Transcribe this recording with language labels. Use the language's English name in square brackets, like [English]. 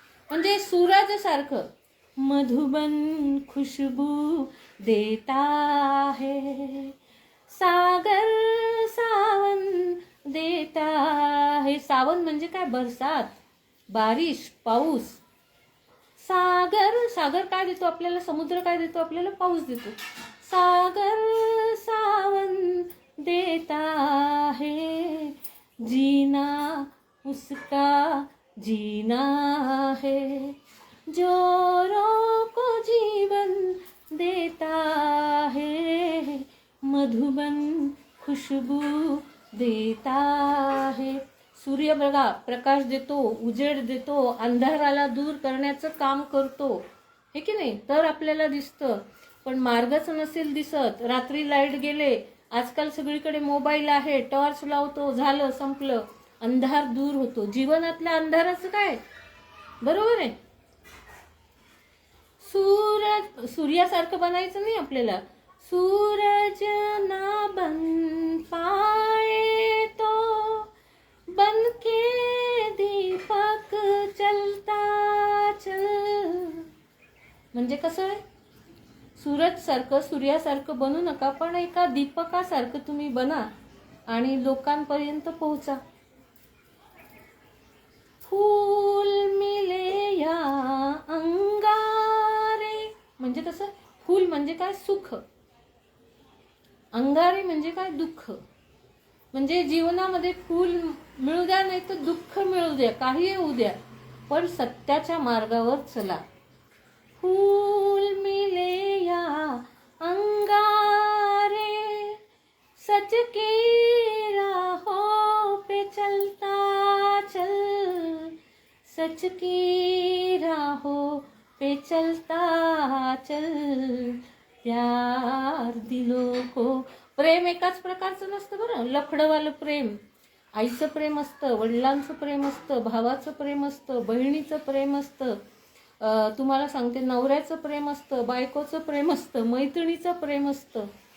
[Marathi] म्हणजे सूरजासारखं [Hindi] मधुबन खुशबू देता है, सागर सावन देता है. [Marathi] सावन म्हणजे काय, बरसात, बारिश, पाऊस. सागर काय देतो आपल्याला, समुद्र काय देतो आपल्याला, पाऊस देतो. [Hindi] सागर सावन देता है, जीना उसका जीना है, जोरों को जीवन देता है, मधुबन खुशबू देता है. [Marathi] सूर्य बघा प्रकाश देतो, उजेड देतो, अंधाराला दूर करण्याचं काम करतो, हे की नाही. तर आपल्याला दिसतं. पण मार्गच नसेल दिसत, रात्री लाईट गेले, आजकाल सगळीकडे मोबाईल आहे, टॉर्च लावतो, झालं संपलं, अंधार दूर होतो. जीवनातल्या अंधाराचं काय, बरोबर आहे. सूर्यासारखं बनायचं नाही आपल्याला. [Hindi] सूरज ना बन पाए तो बन के दीपक चलता चल. [Marathi] म्हणजे कसं आहे, सूर्यासारखं बनू नका, पण एका दीपकासारखं तुम्ही बना आणि लोकांपर्यंत पोहोचा. [Hindi] फूल मिले या अंगारे, [Marathi] म्हणजे कसं, फूल म्हणजे काय, सुख. अंगारे म्हणजे काय, दुःख. म्हणजे जीवनामध्ये फूल मिळू द्या, नाही तर दुःख मिळू द्या, काही येऊ द्या, पण सत्याच्या मार्गावर चला. [Hindi] फूल मिले या अंगारे, सच की राहों पे चलता चल, सच की राहों पे चलता चल. प्यार दिलों को. [Marathi] प्रेम एकाच प्रकारचं नसतं बरं. लफडवालं प्रेम, आईचं प्रेम असतं, वडिलांचं प्रेम असतं, भावाचं प्रेम असतं, बहिणीचं प्रेम असतं, तुम्हाला सांगते नवऱ्याचं प्रेम असतं, बायकोचं प्रेम असतं, मैत्रिणीचं प्रेम असतं.